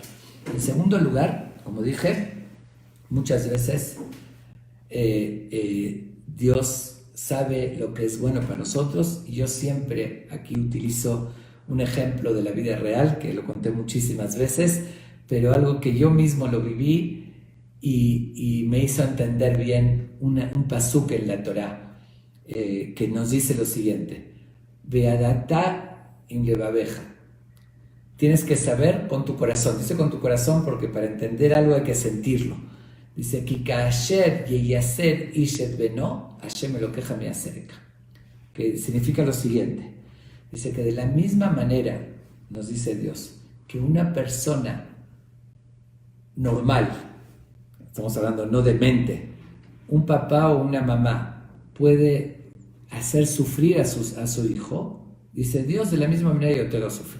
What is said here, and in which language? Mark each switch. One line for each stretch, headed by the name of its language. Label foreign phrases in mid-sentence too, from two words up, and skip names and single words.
Spanish: En segundo lugar, como dije, muchas veces Dios sabe lo que es bueno para nosotros, y yo siempre aquí utilizo un ejemplo de la vida real, que lo conté muchísimas veces, pero algo que yo mismo lo viví y me hizo entender bien un pasuk en la Torá, que nos dice lo siguiente:
Hebrew: וידעת עם לבבך.
Spanish: Tienes que saber con tu corazón. Dice con tu corazón porque para entender algo hay que sentirlo. Dice:
Hebrew: כי כאשר ייסר איש את בנו השם אלוקיך מיסרך.
Spanish: Que significa lo siguiente. Dice que de la misma manera, nos dice Dios, que una persona normal, estamos hablando no de mente, un papá o una mamá puede hacer sufrir a su hijo, dice Dios: de la misma manera yo te hago sufrir.